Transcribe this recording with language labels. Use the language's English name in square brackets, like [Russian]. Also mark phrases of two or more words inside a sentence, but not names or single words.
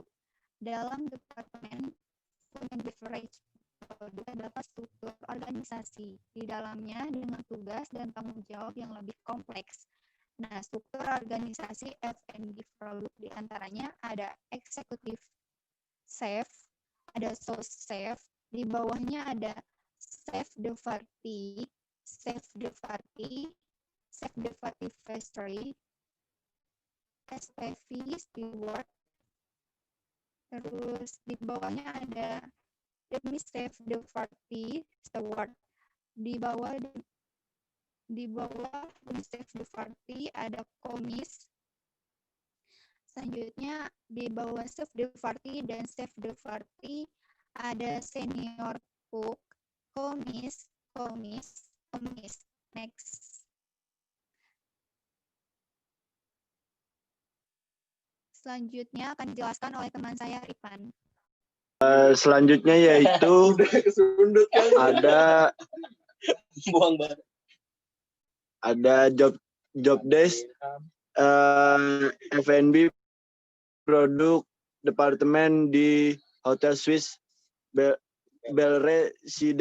[Indonesian] Dalam Departemen [English] Food and Beverage [Indonesian] produk terdapat struktur organisasi di dalamnya dengan tugas dan tanggung jawab yang lebih kompleks. Nah, struktur organisasi F&B produk diantaranya ada eksekutif chef, ada [French] sous chef, [Indonesian] di bawahnya ada [French] chef de partie, chef de partie [Indonesian] pastry, [English] SPV steward, [Indonesian] terus di bawahnya ada [French] demi chef de partie [Indonesian] steward, di bawah [French] demi chef de partie [Indonesian] ada komis. Selanjutnya di bawah [French] chef de partie [Indonesian] dan [French] chef de partie [Indonesian] ada [English] senior cook, [Indonesian] komis. Next. Selanjutnya akan dijelaskan oleh teman saya, Ipan. Selanjutnya yaitu ada [English] job desk [Indonesian] F&B produk departemen di Hotel Swiss Bell Residence.